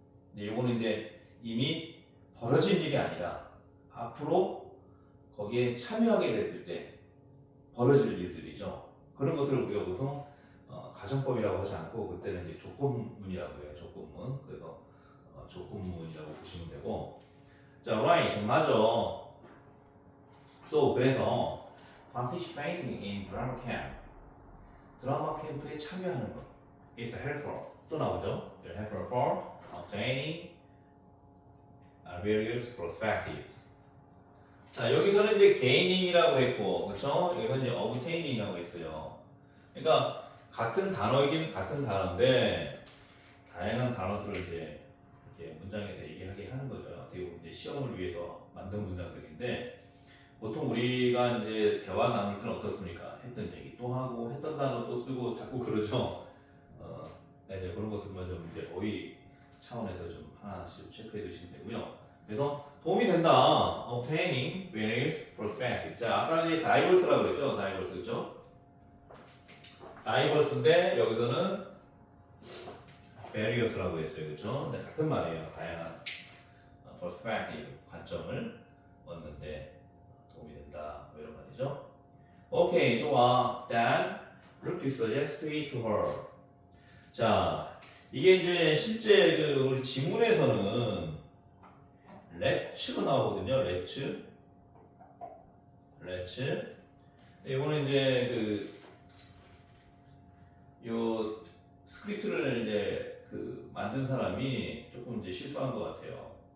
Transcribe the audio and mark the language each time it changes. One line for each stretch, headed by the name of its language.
Korean: 근데 이거는 이제 이미 벌어진 일이 아니라 앞으로 거기에 참여하게 됐을 때 벌어질 일들이죠. 그런 것들을 우리가 보통 가정법이라고 하지 않고 그때는 이제 조건문이라고 해요. 조건문. 그래서 조건문이라고 보시면 되고. 자, right 맞아.
English: So
Korean: 그래서
English: participating in drama camp
Korean: 드라마 캠프에 참여하는 것
English: is helpful.
Korean: 또 나오죠.
English: helpful for obtaining various perspectives.
Korean: 자, 여기서는 이제 gaining이라고 했고, 그렇죠? 여기서 이제 obtaining이라고 했어요. 그러니까 같은 단어이긴 같은 단어인데 다양한 단어들을 이제 이렇게 문장에서 얘기하게 하는 거죠. 어떻게 보면 이제 시험을 위해서 만든 문장들인데 보통 우리가 이제 대화 나눌 때는 어떻습니까? 했던 얘기 또 하고 했던 단어 또 쓰고 자꾸 그러죠. 이제 그런 것들만 좀 이제 어휘 차원에서 좀 하나씩 체크해 두시면 되고요. 그래서 도움이 된다.
English: obtaining various perspectives. perspective.
Korean: 자, 아까 이제 diverse라고 그랬죠? diverse, 그죠? diverse인데 여기서는 various라고 했어요, 그죠? 네, 같은 말이에요. 다양한 perspective, 관점을 얻는데 도움이 된다. 뭐 이런 말이죠. 오케이, 좋아.
English: Then look to suggest it to her.
Korean: 자, 이게 이제 실제 그 우리 지문에서는 let's가 나오거든요.
English: let's.
Korean: 이거는 이제 요 스크립트를 이제 만든 사람이 조금 이제 실수한 것 같아요.